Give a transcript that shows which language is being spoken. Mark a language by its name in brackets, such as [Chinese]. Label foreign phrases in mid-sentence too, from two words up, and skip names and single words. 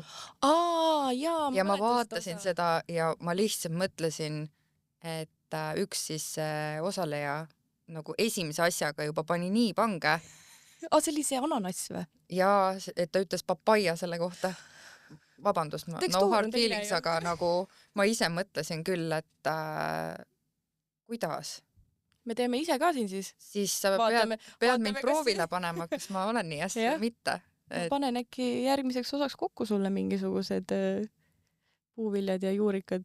[Estonian] Ja ma vaatasin seda ja ma lihtsalt mõtlesin, et üks siis osaleja nagu esimese asjaga juba pani nii pange. See oli see ananass või? Ja, et ta ütles papaia selle kohta. Vabandust, [English] no hard feelings, [Estonian] aga nagu ma ise mõtlesin küll, et kuidas? Me teeme ise ka siin siis. Siis sa pead mind proovile panema, kas ma olen nii hästi või mitte. Ma panen äkki järgmiseks osaks kokku sulle mingisugused puuviljad ja juurikad.